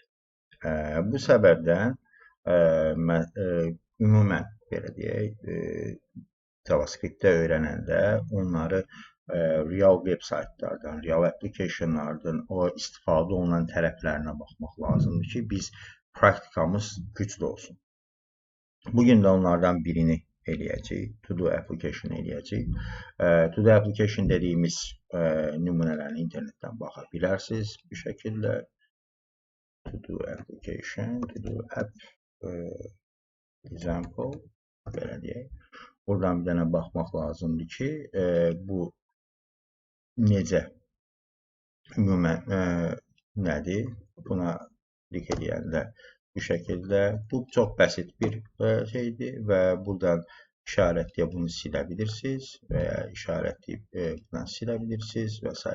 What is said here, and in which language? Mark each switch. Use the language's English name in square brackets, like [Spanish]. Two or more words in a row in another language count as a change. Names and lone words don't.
[Azerbaijani] Bu səbəbdən ümumən belə deyək, JavaScript-də öyrənəndə onları real web saytlardan, real applicationlardan, o istifadə olunan tərəflərinə baxmaq lazımdır ki, biz praktikamız güclü olsun. Bugün də onlardan birini eləyəcəyik, [English] To-Do application [Azerbaijani] eləyəcəyik. [English] To-Do application [Azerbaijani] dediyimiz nümunələrini internetdən baxa bilərsiniz bu şəkildə. [English] To-Do application, To-Do app example, [Azerbaijani] belə deyək. Buradan bir dənə baxmaq lazımdır ki, bu necə ümumən nədir? Buna klik edəndə bu şəkildə, bu çox bəsit bir şeydir və buradan işarətləyib bunu silə bilirsiniz və ya işarətləyib buradan silə bilirsiniz və s.